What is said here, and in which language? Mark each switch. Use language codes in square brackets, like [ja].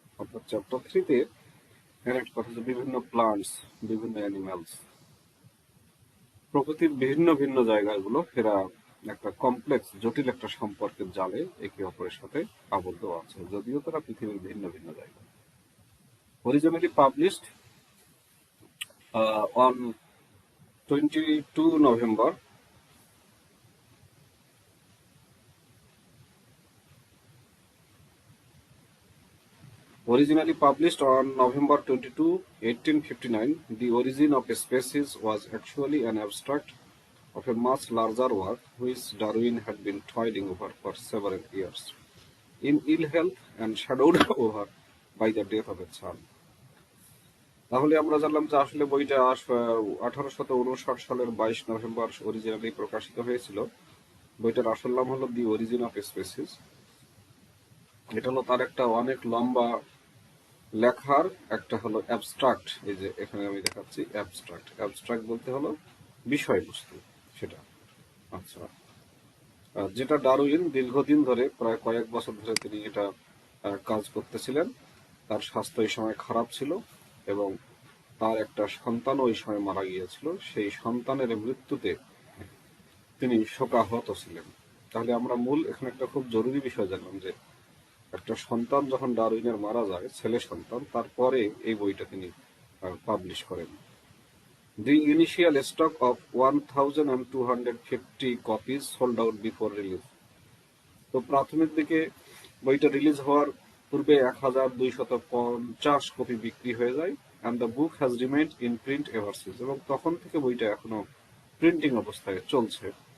[bn] অর্থাৎ চ্যাপ্টার 3-তে এর একটা কথা যে বিভিন্ন প্লান্টস, বিভিন্ন অ্যানিমালস, প্রকৃতির ভিন্ন ভিন্ন জায়গাগুলো এরা একটা কমপ্লেক্স জটিল একটা সম্পর্কের জালে একে অপরের সাথে আবদ্ধ আছে, যদিও তারা পৃথিবীর ভিন্ন ভিন্ন জায়গা। [en] Originally published on 22 November Originally published on November 22, 1859, The Origin of Species was actually an abstract of a much larger work which Darwin had been toiling over for several years, in ill health and shadowed over by the death of a son. [bn] তাহলে আমরা জানলাম যে আসলে বইটা 1859 সালের 22 November originally প্রকাশিত হয়েছিল। বইটার আসল নাম হলো দি অরিজিন অফ স্পেসিস। এটা হলো তার একটা অনেক লম্বা লেখার একটা হলো অ্যাবস্ট্রাক্ট। এই যে এখানে আমি দেখাচ্ছি অ্যাবস্ট্রাক্ট। অ্যাবস্ট্রাক্ট বলতে হলো বিষয়বস্তু সেটা। আচ্ছা, যেটা ডারউইন দীর্ঘদিন ধরে, প্রায় কয়েক বছর ধরে তিনি এটা কাজ করতেছিলেন। তার স্বাস্থ্য এই সময় খারাপ ছিল এবং তার একটা সন্তানও ওই সময় মারা গিয়েছিল। সেই সন্তানের মৃত্যুতে তিনি শোকাহত ছিলেন। তাহলে আমরা মূল এখানে একটা খুব জরুরি বিষয় জানলাম যে একটা সন্তান যখন ডারউইনের মারা যায়, ছেলে সন্তান, তারপরে এই বইটা তিনি পাবলিশ করেন। [en] The initial stock of 1,250 copies sold out before release. [bn] তো প্রাথমিক দিকে বইটা রিলিজ হওয়ার পূর্বে 1,250 কপি বিক্রি হয়ে যায়। [en] and the book has remained in print ever since. [bn] এবং তখন থেকে বইটা এখনো প্রিন্টিং অবস্থায় চলছে।